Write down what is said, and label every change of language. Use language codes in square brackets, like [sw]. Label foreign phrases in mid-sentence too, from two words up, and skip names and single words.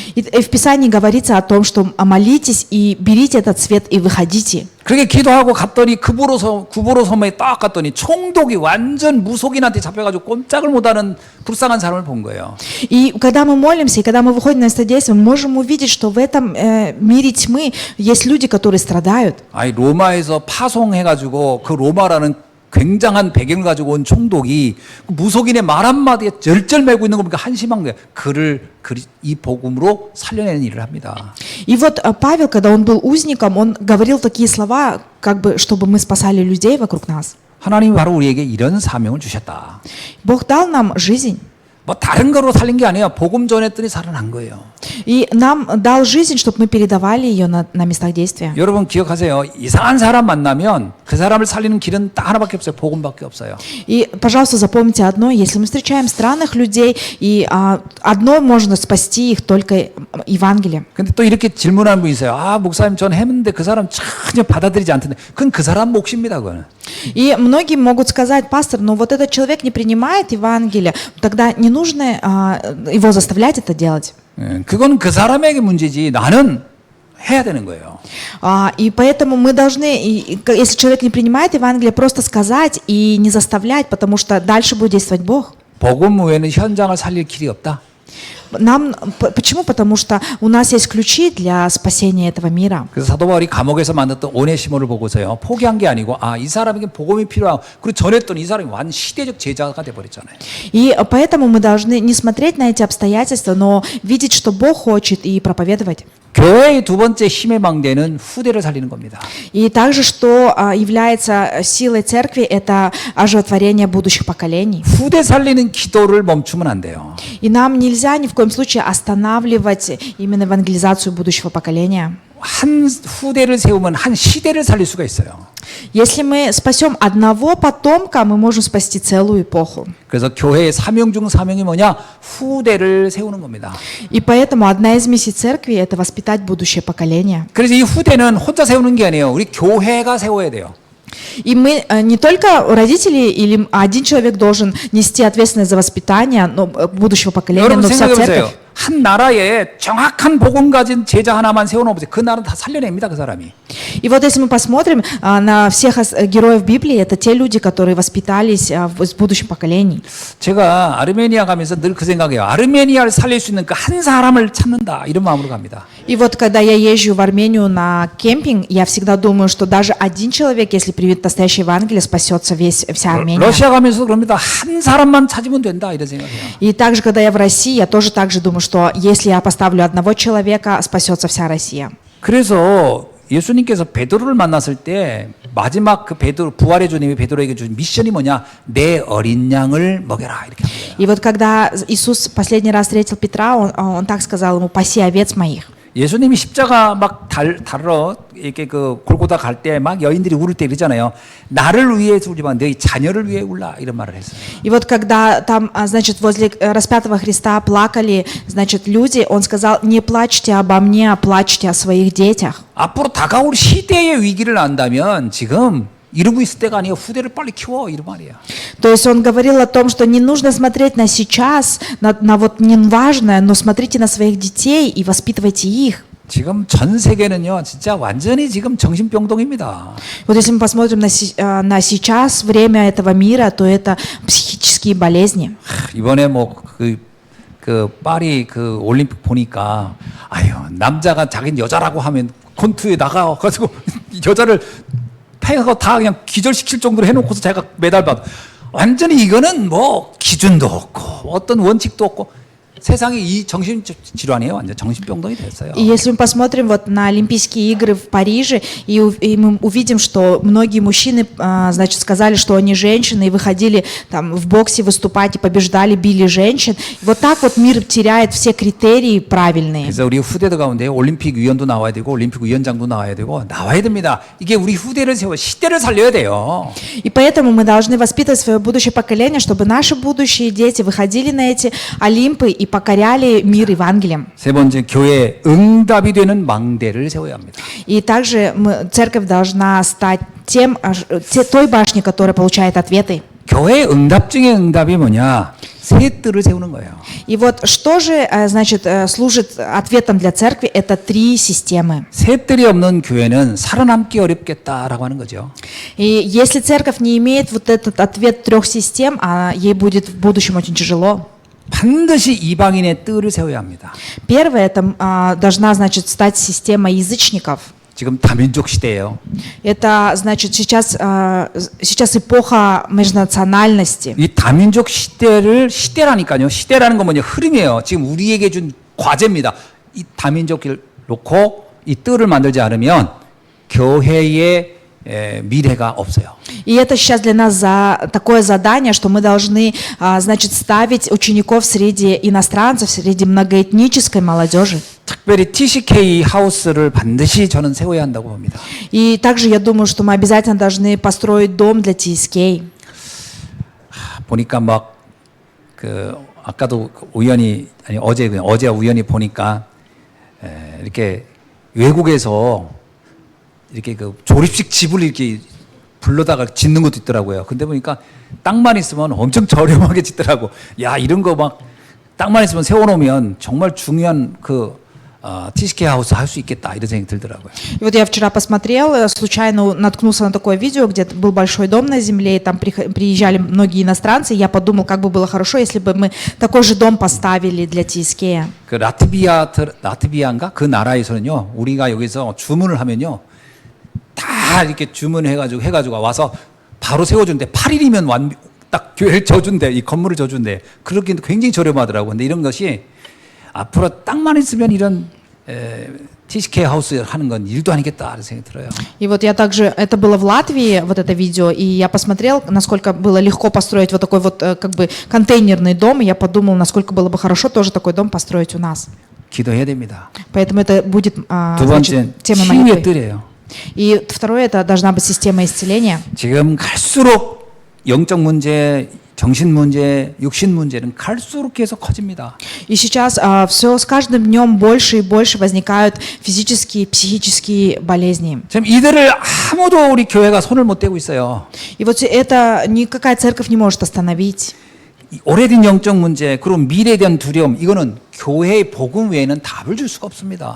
[ru] И в Писании говорится о том, что молитесь и берите этот свет и выходите. [ko] 그렇게 기도하고 갔더니 구보로 섬에 딱 갔더니 총독이 완전 무속인한테 잡혀가지고 꼼짝을 못하는 불쌍한 사람을 본 거예요. [ru] И когда мы молимся, и когда мы выходим на место действия, мы можем увидеть, что в этом мире тьмы есть люди, которые страдают. [ko] 아니 로마에서 파송해가지고 그 로마라는 굉장한 배경을 가지고 온 총독이 무속인의 말 한마디에 절절매고 있는 거 보니까 한심한 거예요. 그를 이 복음으로 살려내는 일을 합니다. [ru] И вот Павел, когда он был узником, он говорил такие слова, как бы, чтобы мы спасали людей вокруг нас. [ko] 하나님이 바로 우리에게 이런 사명을 주셨다. [ru] Бог дал нам жизнь. [ko] 뭐 다른 거로 살린 게 아니에요. 복음 전했더니 살아난 거예요. [ru] И нам дал жизнь, чтобы мы передавали ее на местах действия. [ko] 여러분 기억하세요. 이상한 사람 만나면 그 사람을 살리는 길은 딱 하나밖에 없어요. 복음밖에 없어요. [ru] И, пожалуйста, запомните одно, если мы встречаем странных людей, и одно можно спасти их только Евангелием. [ko] 근데 또 이렇게 질문하는 분이 있어요. 아, 목사님 전 했는데 그 사람 전혀 받아들이지 않던데. 그건 그 사람 몫입니다, 그거는. [ru] И многие могут сказать: пастор, ну вот этот человек не принимает Евангелие, тогда не нужно его заставлять это делать. [ko] 그건 그 사람에게 문제지. 나는 해야 되는 거예요. [ru] И поэтому мы должны, если человек не принимает Евангелие, просто сказать и не заставлять, потому что дальше будет действовать Бог. [ko] 복음 외에는 현장을 살릴 길이 없다. [ru] Почему? Потому что у нас есть ключи для спасения этого мира. [ko] 그래서 사도 바울이 감옥에서 만났던 오네시모를 보고서요. 포기한 게 아니고 이 사람에게 복음이 필요하고 그리고 전했더니 이 사람이 완 시대적 제자가 돼 버렸잖아요. [ru] И поэтому мы должны не смотреть на эти обстоятельства, но видеть, что Бог хочет, и проповедовать. [ko] 교회의 두 번째 힘의 망대는 후대를 살리는 겁니다. [ru] И также, что является силой церкви, это оживотворение будущих поколений. [ko] 후대 살리는 기도를 멈추면 안 돼요. [ru] И нам нельзя ни в коем случае останавливать именно евангелизацию будущего поколения. [ko] 한 후대를 세우면 한 시대를 살릴 수가 있어요. [ru] Если мы спасем одного потомка, мы можем спасти целую эпоху. [ko] 그래서 교회의 사명 중 사명이 뭐냐? 후대를 세우는 겁니다. [ru] И поэтому одна из миссий церкви – это воспитать будущее поколение. [ko] 그래서 이 후대는 혼자 세우는 게 아니에요. 우리 교회가 세워야 돼요. [ru] И мы не только родители или один человек должен нести ответственность за воспитание будущего поколения, [ko] 여러분 [ru] но вся [ko] 생각해 [ru] церковь. [ko] 보세요. 한 나라에 정확한 복음 가진 제자 하나만 세워놓으면 그 나라는 다 살려냅니다. 그 사람이. [ru] И вот если мы посмотрим на всех героев Библии, это те люди, которые воспитались в будущем поколении. [ko] 제가 아르메니아 가면서 늘 그 생각해요. 아르메니아를 살릴 수 있는 그 한 사람을 찾는다. 이런 마음으로 갑니다. [ru] И вот когда я езжу в Армению на кемпинг, я всегда думаю, что даже один человек, если приведет настоящее Евангелие, спасется вся Армения. [ko] 러시아 가면서 그럽니다. 한 사람만 찾으면 된다. 이런 생각해요. [ru] И также, когда я в России, я тоже так же думаю, что если я поставлю одного человека, спасется вся Россия. [ko] 그래서 예수님께서 베드로를 만났을 때 마지막 그 베드로 부활의 주님이 베드로에게 준 미션이 뭐냐? 내 어린 양을 먹여라 이렇게 한 거예요. [ru] И вот когда Иисус последний раз встретил Петра, он так сказал ему: «Паси овец моих». [ko] 예수님이 십자가 막 달러 이렇게 그 골고다 갈 때 막 여인들이 울을 때 이러잖아요. 나를 위해 울지만 너희 자녀를 위해 울라 이런 말을 했어요. [ru] И вот когда там, значит, возле распятого Христа плакали, значит, люди, он сказал: «Не плачьте обо мне, а плачьте о своих детях». [ko] 앞으로 다가올 시대의 위기를 안다면 지금 이러고 있을 때가 아니에요. 후대를 빨리 키워 이런 말이에요. [ru] То есть он говорил о том, что не нужно смотреть на сейчас, на вот неважное, но смотрите на своих детей и воспитывайте их. [ko] 지금 전 세계는요, 진짜 완전히 지금 정신병동입니다. [ru] Вот если мы посмотрим на сейчас, время этого мира, то это психические болезни. [ko] 이번에 뭐 그 파리 그 올림픽 보니까 아유 남자가 자기는 여자라고 하면 권투에 나가가지고 여자를 패하고 다 그냥 기절시킬 정도로 해놓고서 제가 메달 받아. 완전히 이거는 뭐 기준도 없고 어떤 원칙도 없고 세상이 이 정신 질환이에요. 완전 정신병동이 됐어요. [ru] И если мы посмотрим вот на Олимпийские игры в Париже, и мы увидим, что многие мужчины, значит, сказали, что они женщины, и выходили там в боксе выступать, и побеждали, били женщин. И вот так вот мир теряет все критерии правильные. [ko] 그래서 우리 후대들 가운데 올림픽 위원도 나와야 되고 올림픽 위원장도 나와야 되고 나와야 됩니다. 이게 우리 후대를 세워 시대를 살려야 돼요. [ru] И поэтому мы должны воспитывать свое будущее поколение, чтобы наши будущие дети выходили на эти Олимпы и покоряли мир Евангелием. [ko] 세 번째, 교회 응답이 되는 망대를 세워야 합니다. [ru] И также церковь должна стать той башней, которая получает ответы. [ko] 교회 응답 중에 응답이 뭐냐? 세 뜰을 세우는 거예요. [ru] И вот что же, значит, служит ответом для церкви, это 3 системы. [ko] 세 뜰이 없는 교회는 살아남기 어렵겠다라고 하는 거죠. [ru] И если церковь не имеет вот этот ответ 3 систем, ей будет в будущем очень тяжело. [ko] 반드시 이방인의 뜰을 세워야 합니다. [ru] Первое, это должна, значит, стать система язычников. [ko] 지금 다민족 시대예요. Это, значит, сейчас эпоха межнациональности. 이 다민족 시대라니까요. 시대라는 건 뭐냐? 흐름이에요. 지금 우리에게 준 과제입니다. 이 다민족을 놓고 이 뜰을 만들지 않으면 교회의 미래가 없어요. [ru] И это сейчас для нас такое задание, что мы должны, значит, ставить учеников среди иностранцев, среди многоэтнической молодежи. [ko] 특별히 TCK 하우스를 반드시 저는 세워야 한다고 봅니다. [ru] И также я думаю, что мы обязательно должны построить дом для TSK. [ko] 보니까 막 아까도 우연히 어제 우연히 보니까 이렇게 외국에서 이렇게 그 조립식 집을 이렇게 불러다가 짓는 것도 있더라고요. 근데 보니까 땅만 있으면 엄청 저렴하게 짓더라고. 야, 이런 거 막 땅만 있으면 세워놓으면 정말 중요한 TCK 하우스 할 수 있겠다 이런 생각이 들더라고요. [ru] И вот я вчера посмотрел, случайно наткнулся на такое видео, где был большой дом на земле, и там приезжали многие иностранцы, и я подумал, как бы было хорошо, если бы мы такой же дом поставили для TSK. [ko] 그 라트비아인가 그 나라에서는요, 우리가 여기서 주문을 하면요, 다 이렇게 해가지고 와서 바로 세워준대. 8일이면 딱 교회를 져준대. 이 건물을 져준대. 그렇게 굉장히 저렴하더라고. 근데 이런 것이 앞으로 땅만 있으면 이런 TCK 하우스 하는 건 일도 아니겠다 이런 생각이 들어요. [ru] И вот я также, это было в Латвии, вот это видео, и я посмотрел, насколько было легко построить вот такой вот как бы контейнерный дом, и я подумал, насколько было бы хорошо тоже такой дом построить у нас. [ko] 기도해야 됩니다. [ru] Поэтому это будет, [ko] 두 번째, [ru] значит, тема [ko] 치유의 [ru] молитвы. [ko] 뜰이에요. [ru] И второе, это должна быть система исцеления. [ko] 지금 갈수록 영적 문제, 정신 문제, 육신 문제는 갈수록 계속 커집니다. [ru] И сейчас все с каждым днем больше и больше возникают физические, психические болезни. [ko] 지금 이들을 아무도 우리 교회가 손을 못 대고 있어요. [ru] И вот это никакая церковь не может остановить. [ko] 이 오래된 영적 문제, 그리고 미래에 대한 두려움, 이거는 교회의 복음 외에는 답을 줄 수가 없습니다.